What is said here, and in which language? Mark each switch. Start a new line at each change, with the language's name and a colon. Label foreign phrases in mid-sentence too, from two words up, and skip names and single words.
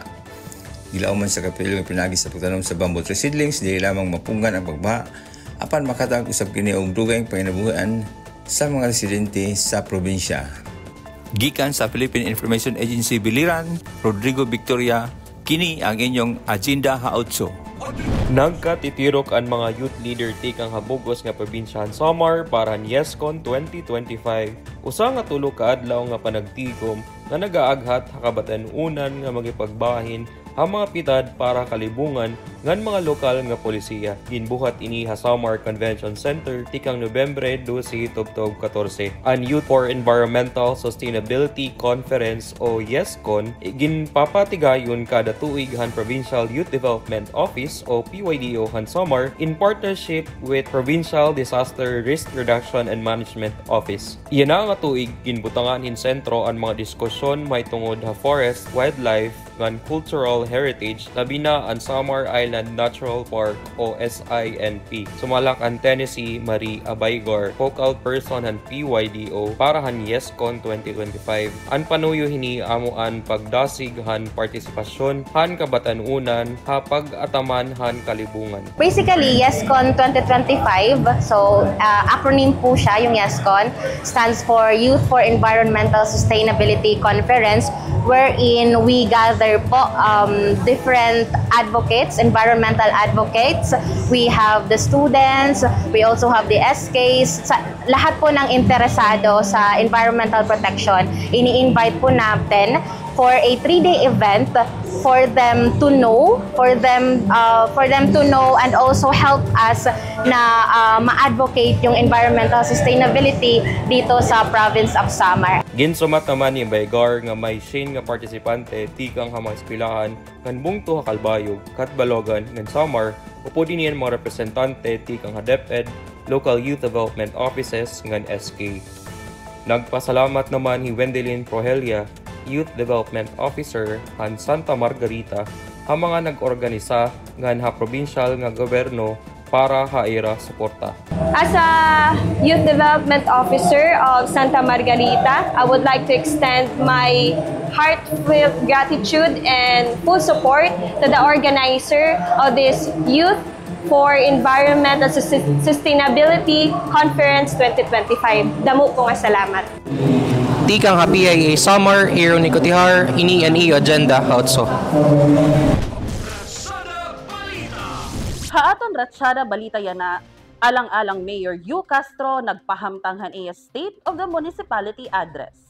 Cebuano: Gilaw man sa kapilyo nga pinagi sa pagtanom sa bamboo tree seedlings dili lamang mapunggan ang pagbaha apan makatag usab kini og dugay panginabuhian sa mga residente sa probinsya. Gikan sa Philippine Information Agency Biliran, Rodrigo Victoria, kini ang inyong agenda ha-8.
Waray: Nagkatitirok ang mga youth leader tikang habugos nga probinsyahan Samar para YesCon 2025. Usa nga tulo ka adlaw nga panagtigom nga nagaaghat hakabatan-unan nga magipagbahin ang mga pitad para kalibungan ngan mga lokal nga polisiya. Ginbuhat ini sa Samar Convention Center tikang Nobyembre 12 tubtob 14. Ang Youth for Environmental Sustainability Conference o YesCon ginpapatigayon kada tuig han Provincial Youth Development Office o PYDO han Samar
English: in partnership with
Waray: Provincial Disaster Risk Reduction and Management Office. Iyan nga tuig ginbutangan hin sentro ang mga diskusyon may tungod ha forest, wildlife, ngan cultural heritage labi na ang Samar Island Natural Park o SINP. Sumalak ang Tennessee Marie Abaygor, focal person han PYDO para han YesCon 2025. Ang panuyo hini amuan pagdasig han partisipasyon han kabatan-unan hapag ataman han kalibungan.
English: Basically,
Filipino: YesCon 2025, so acronym po siya, yung YesCon,
English: stands for Youth for Environmental Sustainability Conference, wherein we gather po different advocates, environmental advocates. We have the students, we also have the SKs,
Filipino: lahat po ng interesado sa environmental protection. Ini-invite po natin
English: for a 3-day event for them to know, and also help us
Filipino: na ma-advocate yung
English: environmental sustainability
Filipino: dito sa
English: province of Samar.
Waray: Ginsumat naman ni Baygar nga may Shane nga partisipante tikang hamang eskwelahan ngan bungto ha Kalbayog, Katbalogan, ngan Samar, upo din yan mga representante tikang ha DepEd, Local Youth Development Offices ngan SK. Nagpasalamat naman ni Wendelin Prohelia, Youth Development Officer han Santa Margarita, ha mga nag-organisa ngan ha provincial nga gobyerno para haira suporta.
English: As a Youth Development Officer of Santa Margarita, I would like to extend my heartfelt gratitude and full support to the organizer of this Youth for Environmental Sustainability Conference 2025.
Waray: Damo po nga salamat. Tikang PIA Samar, Aaron Nicotihar, ini agenda also. Haaton Ratsyada balita yana, alang-alang Mayor Yu Castro nagpahamtanghan iya State of the Municipality Address.